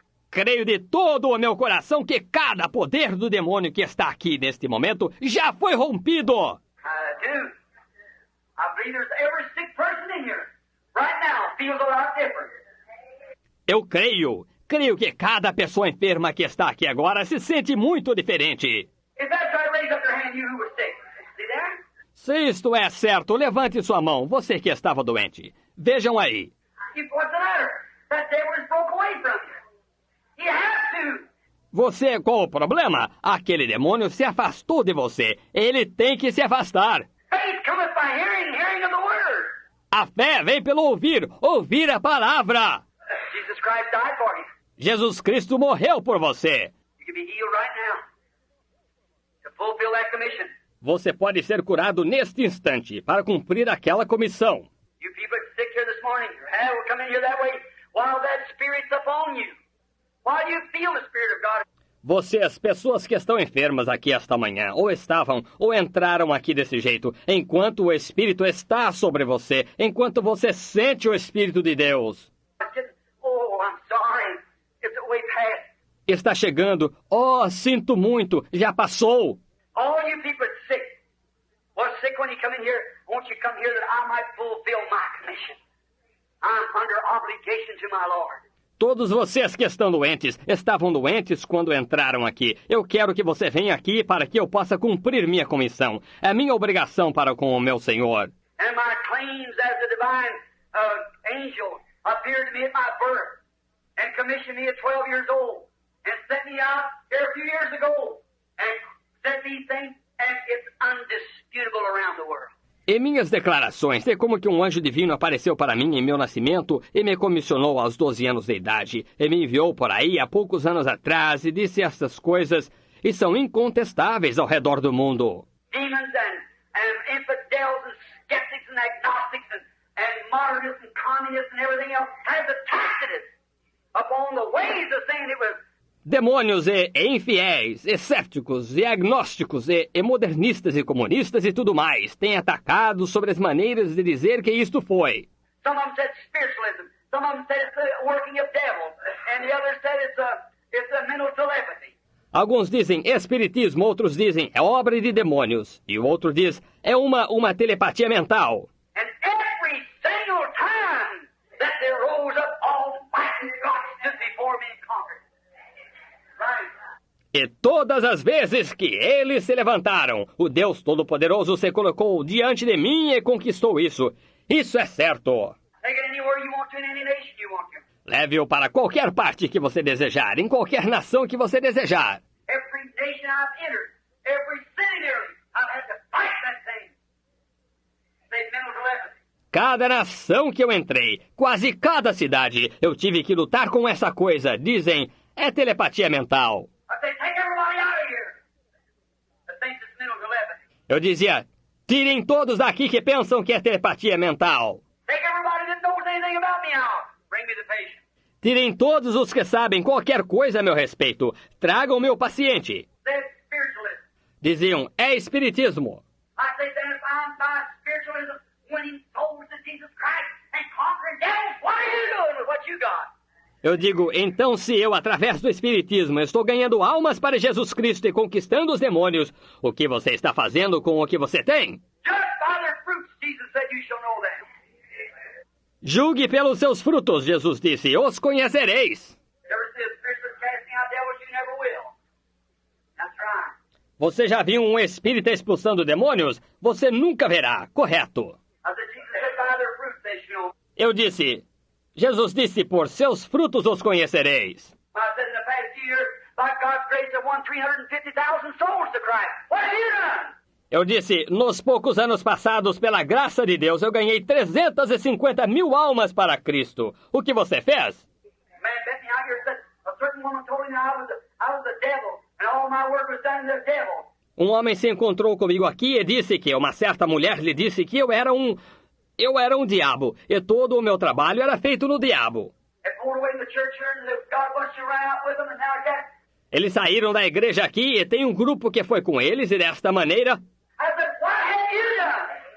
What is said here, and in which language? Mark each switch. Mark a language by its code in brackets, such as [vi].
[pt] Creio de todo o meu coração que cada poder do demônio que está aqui neste momento já foi rompido. [en] I do. I believe there's every sick person in here right now feels a lot different. [pt] Eu creio que cada pessoa enferma que está aqui agora se sente muito diferente. [en] If that's right, raise up your hand, you who was sick. See there? [pt] Se isto é certo, levante sua mão, você que estava doente. Vejam aí. [en] What's the matter? That devil is broke away from you. You have to. [pt] Você, qual o problema? Aquele demônio se afastou de você. Ele tem que se afastar. [en] Faith cometh by hearing, hearing of the word. [pt] A fé vem pelo ouvir a palavra. [en] Jesus Christ died for you. [pt] Jesus Cristo morreu por você. [en] You can be healed right now to fulfill that commission. [pt] Você pode ser curado neste instante para cumprir aquela comissão. [en] You people that's sick here this morning, your hand will come in here that way while that Spirit's upon you. While you feel the Spirit of God. [pt] Vocês, pessoas que estão enfermas aqui esta manhã, ou estavam, ou entraram aqui desse jeito, enquanto o Espírito está sobre você, enquanto você sente o Espírito de Deus. [en] Oh, I'm sorry. It's way past. [pt] Está chegando. Oh, sinto muito. Já passou. [en] All you people that's sick, was sick when you come in here, won't you come here that I might fulfill my commission? I'm under obligation to my Lord. [pt] Todos vocês que estão doentes, estavam doentes quando entraram aqui. Eu quero que você venha aqui para que eu possa cumprir minha comissão. É minha obrigação para com o meu Senhor. [en] And my claims as a divine angel appeared to me at my birth and commissioned me at 12 years old and sent me out here a few years ago and said these things, and it's undisputable around the world. [pt] E minhas declarações é como que um anjo divino apareceu para mim em meu nascimento e me comissionou aos 12 anos de idade e me enviou por aí há poucos anos atrás e disse estas coisas e são incontestáveis ao redor do mundo. [en] Demons and infidels and skeptics and agnostics and modernists and communists and everything else has attacked it upon the ways of saying it was. [pt] Demônios e infiéis, escépticos e agnósticos e modernistas e comunistas e tudo mais têm atacado sobre as maneiras de dizer que isto foi. [en] Some of them said spiritualism. Some of them said it's the working of devils. And the others said it's a mental telepathy. [pt] Alguns dizem espiritismo, outros dizem é obra de demônios. E o outro diz é uma telepatia mental. [en] And every single time that they rose up, Almighty God stood before me and conquered. Right. [pt] E todas as vezes que eles se levantaram, o Deus Todo-Poderoso se colocou diante de mim e conquistou isso. Isso é certo. [en] Take it anywhere you want to, in any nation you want to. [pt] Leve-o para qualquer parte que você desejar, em qualquer nação que você desejar. [en] Every nation I've entered, every city nearly, I've had to fight that thing. Say mental telepathy. [pt] Cada nação que eu entrei, quase cada cidade, eu tive que lutar com essa coisa. Dizem, é telepatia mental. [en] I say, take everybody out of here that thinks it's mental telepathy. [pt] Eu dizia, tirem todos daqui que pensam que é telepatia mental. [en] Take everybody that knows anything about me out. Bring me the patient. [pt] Tirem todos os que sabem qualquer coisa a meu respeito. Tragam meu paciente. [en] Say spiritualism. [pt] Diziam, é espiritismo. [en] I say, then if I'm by spiritualism winning souls to Jesus Christ and conquering devils, what are you doing with what you got? [pt] Eu digo, então se eu, através do espiritismo, estou ganhando almas para Jesus Cristo e conquistando os demônios, o que você está fazendo com o que você tem? [en] Judge by their fruits, Jesus said, you shall know them. [pt] Julgue pelos seus frutos, Jesus disse, os conhecereis. [en] Ever see a spiritualist casting out devils, you never will. That's right. [pt] Você já viu um espírita expulsando demônios? Você nunca verá, correto. [en] I said, Jesus said, by their fruits they shall know. [pt] Eu disse, Jesus disse, por seus frutos os conhecereis. [en] I said in the past few years, by God's grace, I've won 350,000 souls to Christ. What have you done? [pt] Eu disse, nos poucos anos passados, pela graça de Deus, eu ganhei 350 mil almas para Cristo. O que você fez? [en] Man met me out here and said, a certain woman told him I was the devil, and all my work was done in the devil. [pt] Um homem se encontrou comigo aqui e disse que uma certa mulher lhe disse que eu era um diabo, e todo o meu trabalho era feito no diabo. [en] They pulled away from the church here, and God bunch you ran out with them, and now I got... [pt] Eles saíram da igreja aqui e tem um grupo que foi com eles e desta maneira... [en] I said, what have you done?